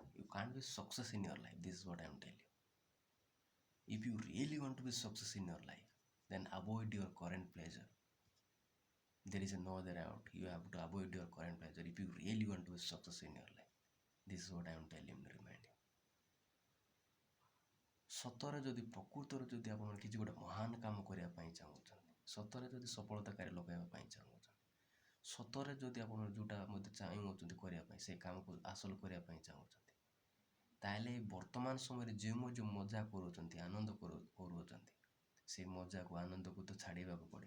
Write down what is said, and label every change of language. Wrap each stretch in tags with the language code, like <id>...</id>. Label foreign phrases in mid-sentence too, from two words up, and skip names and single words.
<en>You can't be success in your life. This is what I am telling you. If you really want to be success in your life, then avoid your current pleasure. There is no other out. You have to avoid your current pleasure if you really want to be success in your life. This is what I am telling you to remind you.</en> <or>ସତରେ ଯଦି ପ୍ରକୃତରେ ଯଦି ଆପଣ କିଛି ଗୋଟେ ମହାନ କାମ କରିବା ପାଇଁ ଚାହୁଁଛନ୍ତି, ସତରେ ଯଦି ସଫଳତାକାରୀ ଲଗାଇବା ପାଇଁ ଚାହୁଁଛନ୍ତି, ସତରେ ଯଦି ଆପଣ ଯେଉଁଟା ମଧ୍ୟ ଚାହୁଁଛନ୍ତି କରିବା ପାଇଁ ସେ କାମକୁ ହାସଲ କରିବା ପାଇଁ ଚାହୁଁଛନ୍ତି, ତାହେଲେ ବର୍ତ୍ତମାନ ସମୟରେ ଯେଉଁ ମଜା କରୁଛନ୍ତି, ଆନନ୍ଦ କରୁଛନ୍ତି, ସେ ମଜାକୁ ଆନନ୍ଦକୁ ତ ଛାଡ଼ିବାକୁ ପଡ଼ିବ।</or>